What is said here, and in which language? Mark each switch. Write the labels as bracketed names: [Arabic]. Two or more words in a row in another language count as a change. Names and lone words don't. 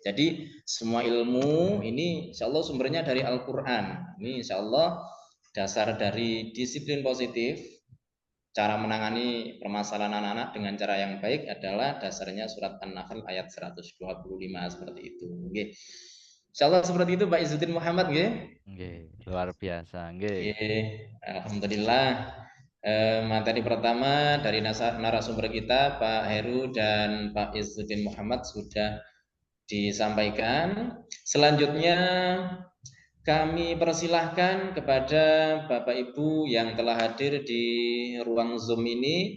[Indonesian] Jadi semua ilmu ini insyaallah sumbernya dari Al-Qur'an. Ini insyaallah dasar dari disiplin positif. Cara menangani permasalahan anak-anak dengan cara yang baik adalah dasarnya surat An-Nahl ayat 125 seperti itu nggih. Insyaallah seperti itu Pak Izzuddin Muhammad nggih. Nggih, luar biasa nggih. Alhamdulillah. Materi pertama dari narasumber kita Pak Heru dan Pak Izzuddin Muhammad sudah disampaikan. Selanjutnya kami persilahkan kepada Bapak Ibu yang telah hadir di ruang Zoom ini.